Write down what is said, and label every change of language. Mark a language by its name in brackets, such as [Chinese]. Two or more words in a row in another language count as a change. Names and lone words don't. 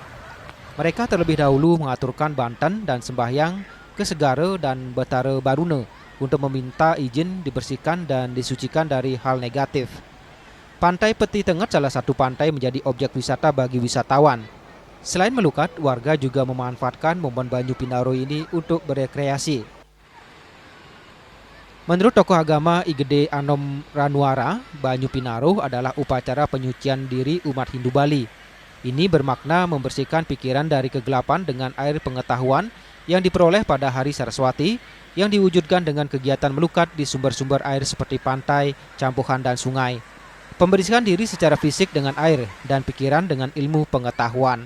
[Indonesian] Mereka terlebih dahulu mengaturkan banten dan sembahyang ke Segara dan Betara Baruna untuk meminta izin dibersihkan dan disucikan dari hal negatif. Pantai Peti Tenget salah satu pantai menjadi objek wisata bagi wisatawan. Selain melukat, warga juga memanfaatkan momen Banyu Pinaruh ini untuk berekreasi. Menurut tokoh agama Igede Anom Ranuara, Banyu Pinaruh adalah upacara penyucian diri umat Hindu Bali. Ini bermakna membersihkan pikiran dari kegelapan dengan air pengetahuan yang diperoleh pada hari Saraswati yang diwujudkan dengan kegiatan melukat di sumber-sumber air seperti pantai, campuhan, dan sungai. Pembersihan diri secara fisik dengan air dan pikiran dengan ilmu pengetahuan.